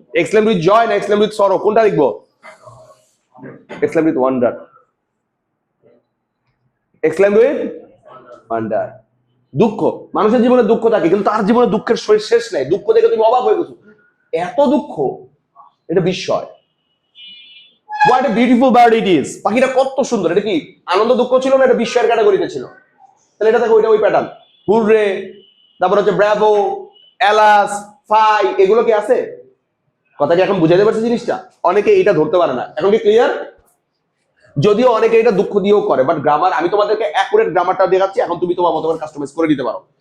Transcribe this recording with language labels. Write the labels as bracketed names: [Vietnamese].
[English] exclaim with joy না exclaim with sorrow, [Bangla] কোনটা লিখবো? [English] Exclaim with wonder, exclaim with wonder. [Bangla] দুঃখ, মানুষের জীবনে দুঃখ থাকে, কিন্তু তার জীবনে দুঃখের শেষ নেই। দুঃখ দেখে তুমি অবাক হয়ে গেছো, এত দুঃখ, এটা বিস্ময়। [English] What a beautiful bird it is, [Bangla] পাখিটা কত সুন্দর। এটা কি আনন্দ দুঃখ ছিল না, এটা বিস্ময়ের ক্যাটাগরিতে ছিল? তাহলে এটা দেখো, ওই প্যাটার্ন, হুররে, তারপর হচ্ছে ব্রাভো, এলাস, ফাই, এগুলো কি আছে? কথা কি এখন বুঝাতে পারছি জিনিসটা? অনেকে এটা ধরতে পারে না, এখন কি ক্লিয়ার? যদিও অনেকে এটা দুঃখ দিয়েও করে, বাট গ্রামার আমি তোমাদেরকে অ্যাকুরেট গ্রামারটা দেখাচ্ছি, এখন তুমি তোমার মতো করে কাস্টমাইজ করে দিতে পারো।